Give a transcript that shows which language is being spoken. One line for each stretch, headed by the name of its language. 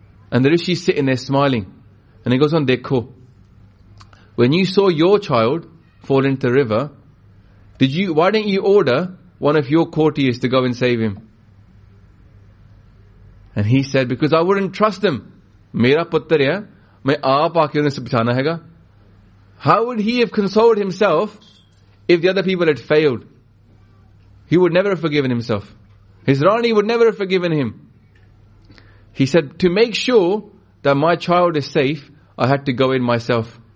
English: And the rishi is sitting there smiling. And he goes on, Dekho, when you saw your child fall into the river, why didn't you order one of your courtiers to go and save him? And he said, because I wouldn't trust him.
Punjabi: ਮੇਰਾ ਪੁੱਤਰ ਹੈ, ਮੈਂ ਆਪ ਆਕੇ ਉਨ੍ਹੇ ਬਚਾਣਾ ਹੈ ਗਾ।
English: How would he have consoled himself if the other people had failed? He would never have forgiven himself. His Rani would never have forgiven him. He said, to make sure that my child is safe, I had to go in myself.